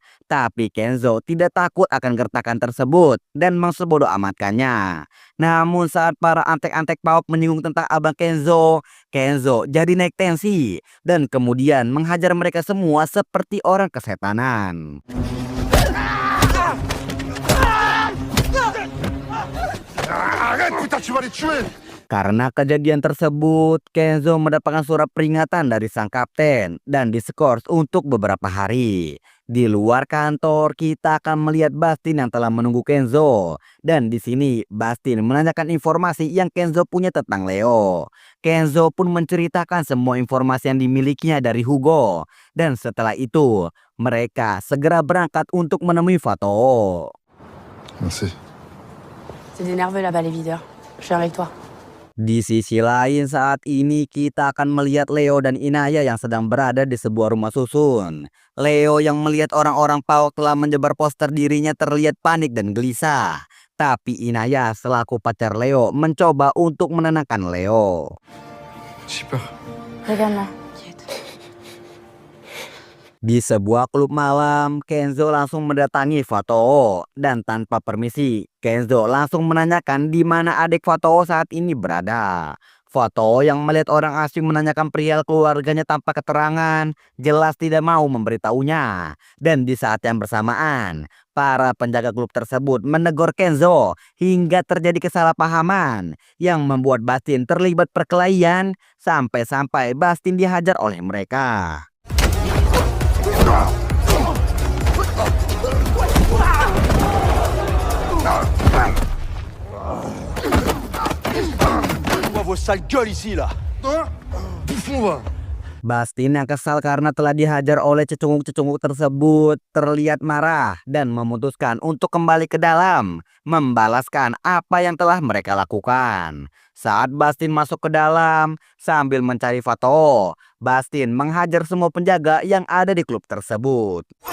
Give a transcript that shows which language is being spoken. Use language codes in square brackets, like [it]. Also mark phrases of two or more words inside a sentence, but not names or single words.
[id] Tapi Kenzo tidak takut akan gertakan tersebut dan mensebodoh amatkannya. Namun saat para antek-antek Paok menyinggung tentang abang Kenzo, Kenzo jadi naik tensi dan kemudian menghajar mereka semua seperti orang kesetanan. [fr] Arrête, putain, tu vas les tuer! [id] Karena kejadian tersebut, Kenzo mendapatkan surat peringatan dari sang kapten dan diskors untuk beberapa hari. Di luar kantor, kita akan melihat Bastin yang telah menunggu Kenzo. Dan di sini, Bastin menanyakan informasi yang Kenzo punya tentang Leo. Kenzo pun menceritakan semua informasi yang dimilikinya dari Hugo. Dan setelah itu, mereka segera berangkat untuk menemui Fato. [fr] Merci. C'est énervé là-bas les videurs. Je suis avec toi. [id] Di sisi lain saat ini kita akan melihat Leo dan Inaya yang sedang berada di sebuah rumah susun. Leo yang melihat orang-orang Paok telah menyebar poster dirinya terlihat panik dan gelisah. Tapi Inaya selaku pacar Leo mencoba untuk menenangkan Leo. [fr] J'ai peur. Regarde-moi. [id] Di sebuah klub malam, Kenzo langsung mendatangi Fato dan tanpa permisi, Kenzo langsung menanyakan di mana adik Fato saat ini berada. Fato yang melihat orang asing menanyakan perihal keluarganya tanpa keterangan, jelas tidak mau memberitahunya. Dan di saat yang bersamaan, para penjaga klub tersebut menegur Kenzo hingga terjadi kesalahpahaman yang membuat Bastin terlibat perkelahian sampai-sampai Bastin dihajar oleh mereka. [fr] Vos sales gueules ici là. Bouffon, va. [id] Bastin yang kesal karena telah dihajar oleh cecunguk-cecunguk tersebut terlihat marah dan memutuskan untuk kembali ke dalam, membalaskan apa yang telah mereka lakukan. Saat Bastin masuk ke dalam sambil mencari Fato, Bastin menghajar semua penjaga yang ada di klub tersebut.